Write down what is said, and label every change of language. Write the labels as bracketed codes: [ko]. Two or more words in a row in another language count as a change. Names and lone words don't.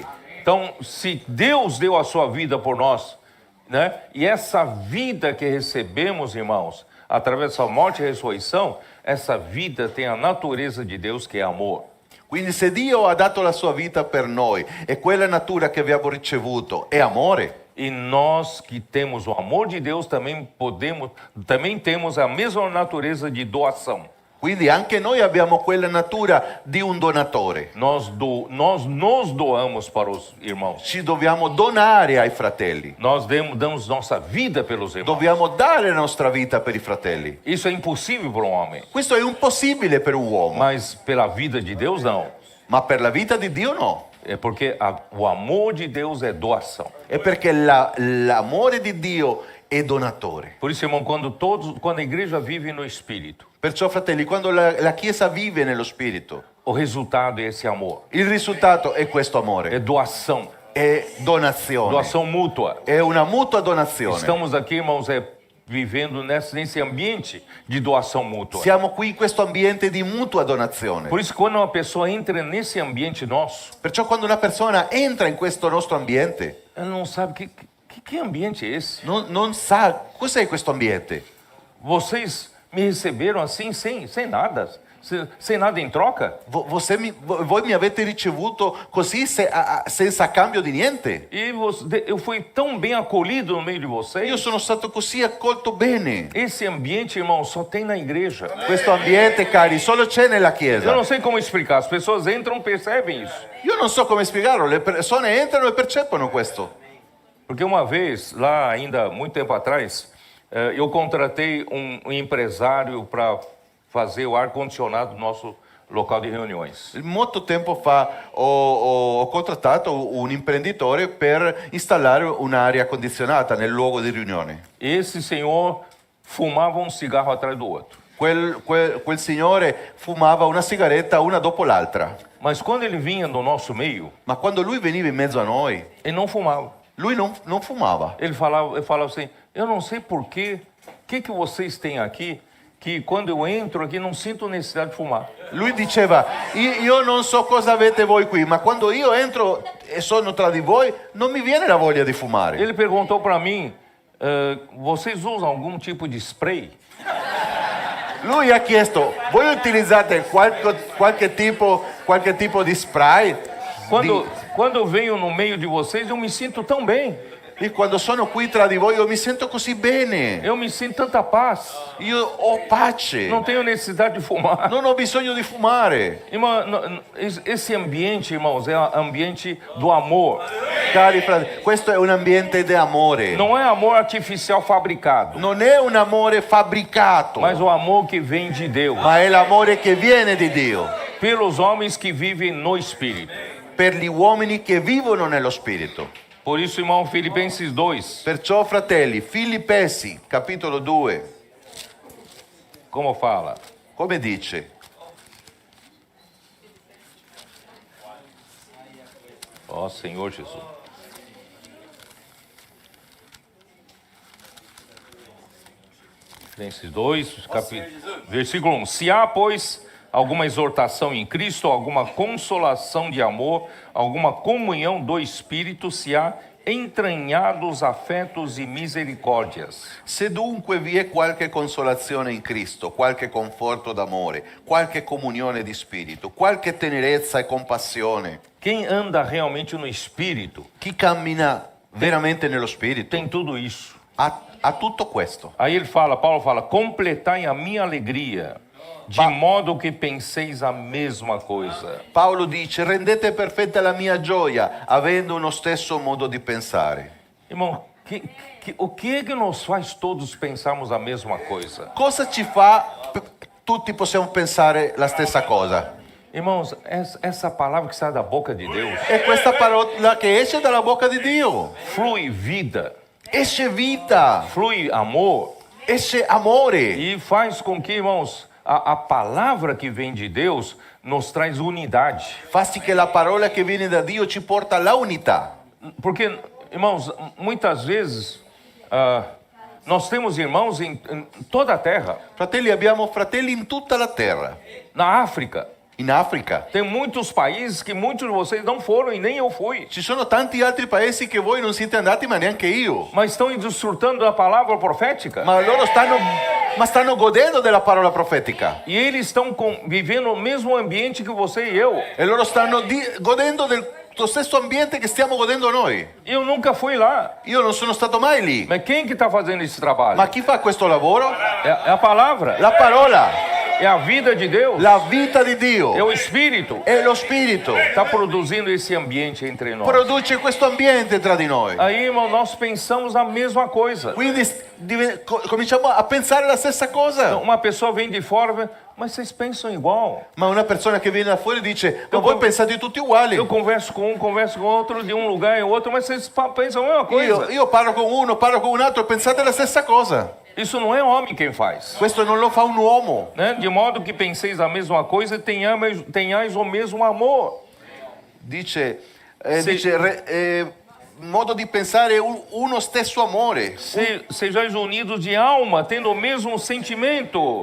[pt] Então, se Deus deu a sua vida por nós, né? E essa vida que recebemos, irmãos, através da sua morte e ressurreição, essa vida tem a natureza de Deus, que é amor. [it] Quindi se Dio ha dato la sua vita per noi e quella natura che abbiamo ricevuto è amore, [pt] E nós que temos o amor de Deus também temos a mesma natureza de doação. [it] quindi anche noi abbiamo quella natura di un donatore. [pt] Nós nos doamos para os irmãos. [it] Ci dobbiamo donare ai fratelli. [pt] Nós damos nossa vida pelos irmãos. [it] Dobbiamo dare la nostra vita per i fratelli. [pt] Isso é impossível para um homem, [it] Questo è impossibile per un uomo, [pt] mas pela vida de Deus não. [it] ma per la vita di Dio no. [pt] É porque o amor de Deus é doação. [it] È perché l'amore di Dio è donatore. [pt] Por isso, irmão, quando a igreja vive no Espírito, [it] Perciò, fratelli, quando la Chiesa vive nello Spirito, [pt] o resultado é esse amor. [it] il risultato è questo É amore, [pt] doação. [it] è donazione, [pt] Doação mútua. [it] è una mutua donazione. [pt] Estamos aqui, irmãos, vivendo nesse ambiente de doação mútua. [it] Siamo qui in questo ambiente di mutua donazione. [pt] Por isso, quando uma pessoa entra nesse ambiente nosso, [it] Perciò quando una persona entra in questo nostro ambiente, [pt] ela não sabe que ambiente é esse. [it] non sa cos'è questo ambiente. [pt] Vocês me receberam assim, sem nada, sem nada em troca? [it] Voi mi avete ricevuto così senza cambio di niente. [pt] E eu fui tão bem acolhido no meio de [it] Io [pt] vocês. [it] sono stato così accolto bene. [pt] Esse ambiente, irmão, só tem na igreja. [it] Questo ambiente, cari, solo c'è nella [pt] Eu [it] Chiesa. [pt] não sei como explicar. As pessoas entram, percebem isso. [it] Io non so come spiegarlo, le persone entrano e percepono questo. [pt] Porque uma vez, lá ainda muito tempo atrás, eu contratei um empresário para fazer o ar-condicionado do nosso local de reuniões. [it] Molto tempo fa ho contrattato un imprenditore per installare un'aria condizionata nel luogo di riunione. [pt] Esse senhor fumava um cigarro atrás do outro. [it] Quel signore fumava una sigaretta una dopo l'altra, [pt] Mas quando ele vinha no nosso meio, [it] ma quando lui veniva in mezzo a noi, [pt] ele não fumava. [it] lui non fumava. [pt] Ele falava assim, eu não sei por quê, o que vocês têm aqui que quando eu entro aqui não sinto necessidade de fumar. [it] Lui diceva, io non so cosa avete voi qui, ma quando io entro e sono tra di voi, non mi viene la voglia di fumare. [pt] Ele perguntou para mim, vocês usam algum tipo de spray? [it] Lui ha chiesto, voi utilizzate qualche tipo di spray? [pt] Quando eu venho no meio de vocês, eu me sinto tão bem. [it] E quando sono qui tra di voi io mi sento così bene. [pt] Eu me sinto tanta paz. [it] Io ho pace. [pt] Não tenho necessidade de fumar. [it] Non ho bisogno di fumare. [pt] Irmão, esse ambiente, irmãos, é o ambiente do amor. [it] Cari fratelli, questo è un ambiente di amore. [pt] Não é amor artificial fabricado, [it] Non è un amore fabbricato, [pt] mas o amor que vem de Deus, [it] ma è l'amore che viene di Dio. [pt] pelos homens que vivem no Espírito. [it] Per gli uomini che vivono nello Spirito. [pt] Por isso, irmão, Filipenses 2, [it] Perciò, fratelli, Filippesi, capitolo 2, [pt] como fala? [it] come dice? [pt] Ó Senhor Jesus. Filipenses 2, versículo 1. Se há, pois, alguma exortação em Cristo, alguma consolação de amor, alguma comunhão do Espírito, se há entranhados afetos e misericórdias. [it] Se dunque vi è qualche consolazione in Cristo, qualche conforto d'amore, qualche comunione di spirito, qualche tenerezza e compassione, [pt] Quem anda realmente no Espírito [it] chi cammina veramente nello Spirito [pt] tem tudo isso. [it] ha tutto questo. [pt] Aí ele fala, Paulo fala, completai a minha alegria, de modo que penseis a mesma coisa. [it] Paolo dice, rendete perfetta la mia gioia, avendo uno stesso modo di pensare. [pt] Irmão, o que nos faz todos pensarmos a mesma coisa? [it] Cosa ci fa? Tutti possiamo pensare la stessa cosa. [pt] Irmãos, essa palavra que sai da boca de Deus [it] E questa parola che esce dalla bocca di Dio, [pt] flui vida, [it] esce vita, [pt] flui amor [it] esce amore. [pt] e faz com que, irmãos, a palavra que vem de Deus nos traz unidade. [it] Fa sì che la parola che viene da Dio ci porta alla unità. [pt] Porque, irmãos, muitas vezes nós temos irmãos em toda a terra. [it] Fratelli, abbiamo fratelli in tutta la terra. [pt] Na África, [it] In Africa [pt] tem muitos países que muitos de vocês não foram e nem eu fui. [it] ci sono tanti altri paesi che voi non siete andati, ma neanche io. [pt] Mas estão desfrutando da palavra profética. [it] Ma loro stanno godendo della parola profetica. [pt] E eles estão vivendo o mesmo ambiente que você e eu. [it] E loro stanno godendo del stesso ambiente che stiamo godendo noi. [pt] Eu nunca fui lá. [it] Io non sono stato mai lì. [pt] Mas quem que está fazendo esse trabalho? [it] Ma chi fa questo lavoro? [pt] É a palavra. [it] La parola, [pt] É a vida de Deus. [it] la vita di Dio. [pt] É o Espírito. [it] È lo Spirito. [pt] Está produzindo esse ambiente entre nós. [it] Produce questo ambiente tra di noi. [pt] Aí, irmão, nós pensamos a mesma coisa. [it] Quindi cominciamo a pensare la stessa cosa. [pt] Uma pessoa vem de fora, mas vocês pensam igual. [it] Ma una persona che viene da fuori dice, ma voi pensate tutti uguali. [pt] Eu converso com um, converso com outro, de um lugar em outro, mas vocês pensam a mesma coisa. [it] Io parlo con uno, parlo con un altro, pensate la stessa cosa. [pt] Isso não é homem quem faz. [it] Questo non lo fa un uomo. [pt] Né? De modo que penseis a mesma coisa e tenhais o mesmo amor. [it] Dice modo di pensare è uno stesso amore. [pt] Sejais unidos de alma, tendo o mesmo sentimento.